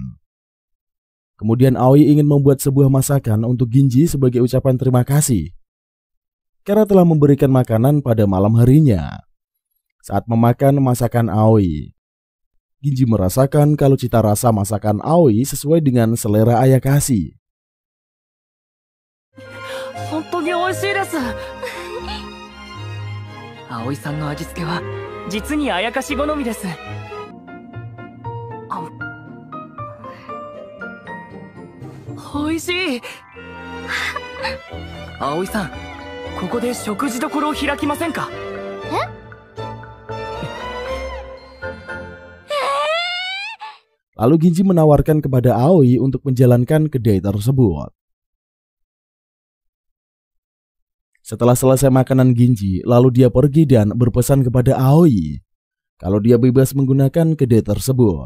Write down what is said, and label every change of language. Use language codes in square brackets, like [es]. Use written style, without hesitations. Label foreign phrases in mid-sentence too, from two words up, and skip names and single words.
[id] Kemudian Aoi ingin membuat sebuah masakan untuk Ginji sebagai ucapan terima kasih karena telah memberikan makanan pada malam harinya. Saat memakan masakan Aoi, Ginji merasakan kalau cita rasa masakan Aoi sesuai dengan selera Ayakashi. [ja] 本当に美味しいです。葵さんの味付けは実にあやかし好みです。美味しい。葵さん、ここで食事処を開きませんか？ [id] Lalu Ginji menawarkan kepada Aoi untuk menjalankan kedai tersebut. Setelah selesai makanan Ginji, lalu dia pergi dan berpesan kepada Aoi kalau dia bebas menggunakan kedai tersebut.